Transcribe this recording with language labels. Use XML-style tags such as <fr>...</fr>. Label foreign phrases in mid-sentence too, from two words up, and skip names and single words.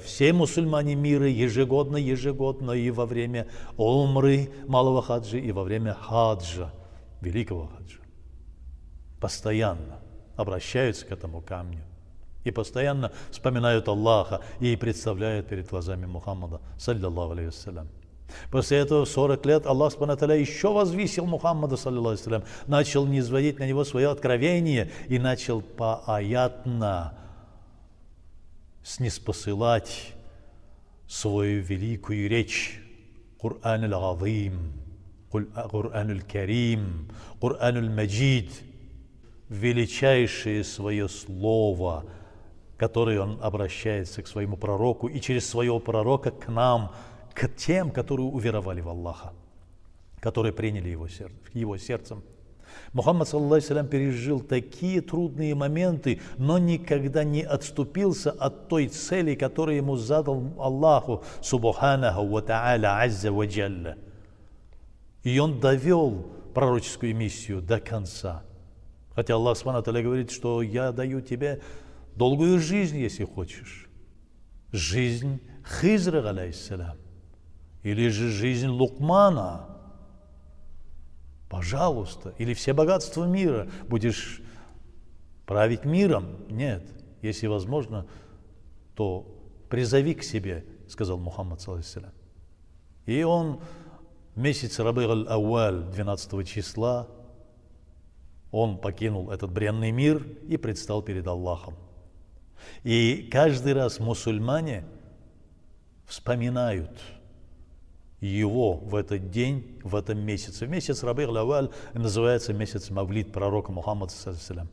<ru>Все мусульмане мира ежегодно и во время умры, малого хаджа, и во время хаджа, великого хаджа, постоянно обращаются к этому камню и постоянно вспоминают Аллаха и представляют перед глазами Мухаммада,</ru> <ar>صلى الله عليه وسلم.</ar> <ru>После этого в 40 лет</ru> <ar>الله سبحانه وتعالى</ar> <ru>еще возвысил Мухаммада,</ru> <ar>صلى الله عليه,</ar> <ru>начал низводить на него свое откровение и начал поаятно ниспосылать свою великую речь.</ru> <ar>قرآن العظيم، قرآن الكريم، قرآن المجيد,</ar> <ru>величайшее свое слово, которое он обращается к своему пророку и через своего пророка к нам, к тем, которые уверовали в Аллаха, которые приняли его сердцем. Мухаммад, саллаллаху, пережил такие трудные моменты, но никогда не отступился от той цели, которую ему задал</ru> <ar>الله سبحانه وتعالى عز وجل.</ar> <ru>И он довел пророческую миссию до конца. Хотя</ru> <ar>الله سبحانه وتعالى</ar> <ru>говорит, что я даю тебе долгую жизнь, если хочешь. Жизнь Хизра, алейхиссалям. Или же жизнь Лукмана, пожалуйста, или все богатства мира, будешь править миром? Нет, если возможно, то призови к себе, сказал Мухаммад, саллаллаху. И он в месяц Раби'ь аль-Ауаль, 12 числа, он покинул этот бренный мир и предстал перед Аллахом. И каждый раз мусульмане вспоминают его в этот день, в этом месяце. Месяц Раби'уль-Авваль называется месяц Мавлид пророка Мухаммада ﷺ.</ru>